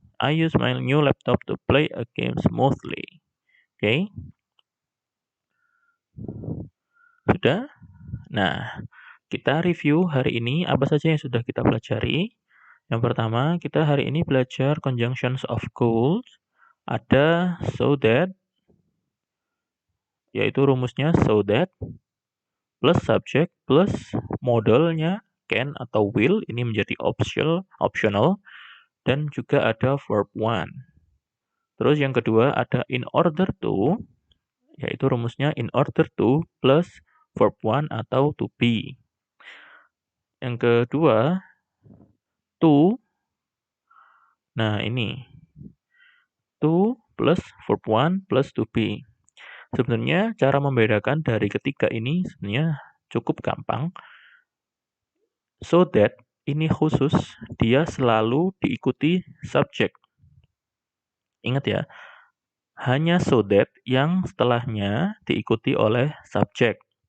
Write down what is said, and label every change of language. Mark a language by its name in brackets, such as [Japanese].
[English] I use my new laptop to play a game smoothly. [Indonesian] Oke. Sudah? Nah, kita review hari ini apa saja yang sudah kita pelajari. Yang pertama, kita hari ini belajar conjunctions of goals. Ada so that, yaitu rumusnya so that, plus subject, plus modalnya can atau will, ini menjadi optional, dan juga ada verb one. Terus yang kedua ada in order to, yaitu rumusnya in order to plus verb one atau to be. Yang kedua, to. Nah, ini. To plus verb one plus to be. Sebenarnya cara membedakan dari ketiga ini sebenarnya cukup gampang. So that ini khusus, dia selalu diikuti subjek. Ingat ya, hanya so that yang setelahnya diikuti oleh subjek.